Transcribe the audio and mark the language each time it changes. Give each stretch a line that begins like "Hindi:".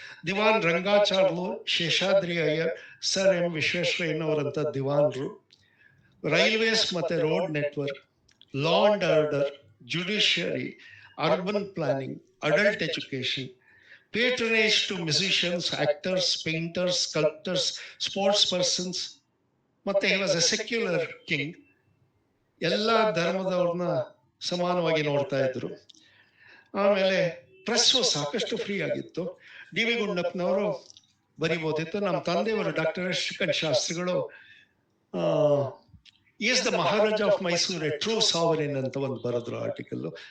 Kannada: ದಿವಾನ್ Rangacharlu, Seshadri Iyer, sir M ವಿಶ್ವೇಶ್ವರಯ್ಯನವರಂತ ದಿವಾನ್ರು, railways ಮತ್ತೆ road network, law and order, judiciary, urban planning, adult education,
English: patronage to musicians, actors, painters, sculptors, sports persons.
Kannada: ಮತ್ತೆ
English: he was a secular king.
Kannada: ಎಲ್ಲ ಧರ್ಮದವ್ರನ್ನ ಸಮಾನವಾಗಿ ನೋಡ್ತಾ ಇದ್ರು. ಆಮೇಲೆ press ಸಾಕಷ್ಟು free ಆಗಿತ್ತು. D V ಗುಂಡಪ್ಪನವರು ಬರಿಬೋದಿತ್ತು. ನಮ್ಮ ತಂದೆಯವರು ಡಾಕ್ಟರ್ ಶ್ರೀಕಂಠ ಶಾಸ್ತ್ರಿಗಳು
English: is the Maharaja of Mysore a true sovereign
Kannada: ಅಂತ ಒಂದು ಬರೆದ್ರು ಆರ್ಟಿಕಲ್.